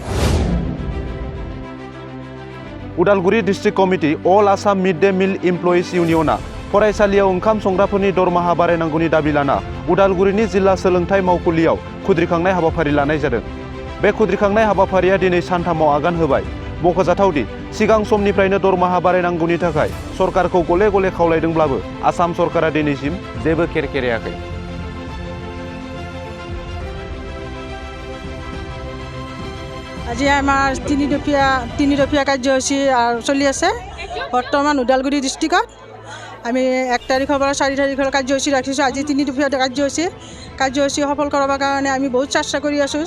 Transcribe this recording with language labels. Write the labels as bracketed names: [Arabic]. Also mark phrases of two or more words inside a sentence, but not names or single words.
[Bodo] उदालगुरि डिस्ट्रिक्ट कमिटि अल आसाम मिड डे मिल इमप्लयिज इउनियना फरायसालियाव ओंखाम संग्राफोरनि दरमाहा बारायनांगौनि दाबि लाना उदालगुरिनि जिल्ला सोलोंथाइ मावखुलियाव खुद्रिखांनाय हाबाफारि लानाय जादों। बे खुद्रिखांनाय हाबाफारिया दिनै सानथामाव आगान होबाय। मख'जाथावदि सिगां समनिफ्रायनो दरमाहा बारायनांगौनि थाखाय सरकारखौ गले गले खावलायदोंब्लाबो आसाम सरकारा दिनैसिम जेबो खेरखेरायाखै। [Assamese] আজি আমাৰ তিনিদফীয়া কাৰ্যসূচী চলি আছে বৰ্তমান ওদালগুৰি ডিষ্ট্ৰিক্টত। আমি 1 তাৰিখৰ পৰা 4 তাৰিখৰ কাৰ্যসূচী ৰাখিছোঁ। আজি তিনিদফীয়া কাৰ্যসূচী সফল কৰাৰ কাৰণে আমি বহুত চেষ্টা কৰি আছোঁ।